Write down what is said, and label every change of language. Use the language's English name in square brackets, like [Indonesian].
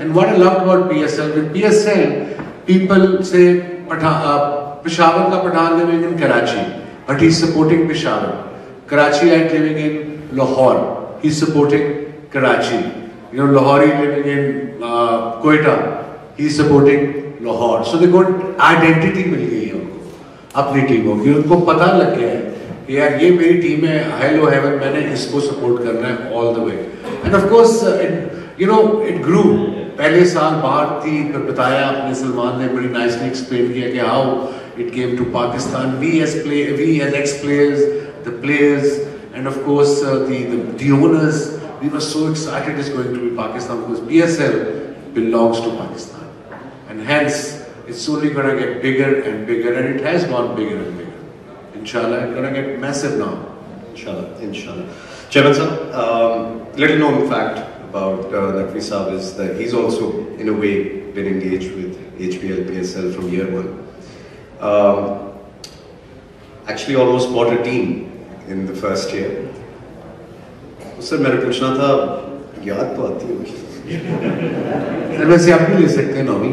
[English] And what I loved about PSL, with PSL, people say Peshawar ka Pathan living in Karachi, but he's supporting Peshawar. Karachiite living in Lahore, he's supporting Karachi. Lahori living in Quetta, he's supporting Lahore. So they got identity [Hindi] मिल गई है उनको अपनी टीमों की. उनको पता लग गया है कि यार ये मेरी टीम है, [English] hello heaven, [Hindi] मैंने इसको support करना है [English] all the way. And of course, it grew. [Hindi] पहले साल बाहर थी, बताया आपने, सलमान ने बड़ी nicely explain किया कि [English] how it came to Pakistan. We as ex-players, the players, and of course the owners. We were so excited it's going to be Pakistan, because PSL belongs to Pakistan. And hence, it's only going to get bigger and bigger, and it has gone bigger and bigger. Inshallah, it's going to get massive now. Inshallah. Chairman sir, little known fact about Naqvi Saab is that he's also, in a way, been engaged with HBL PSL from year one. Actually almost bought a team in the first year. [Hindi] Sir मैंने पूछना था, याद तो आती होगी sir वैसे आप भी ले सकते हैं नौवीं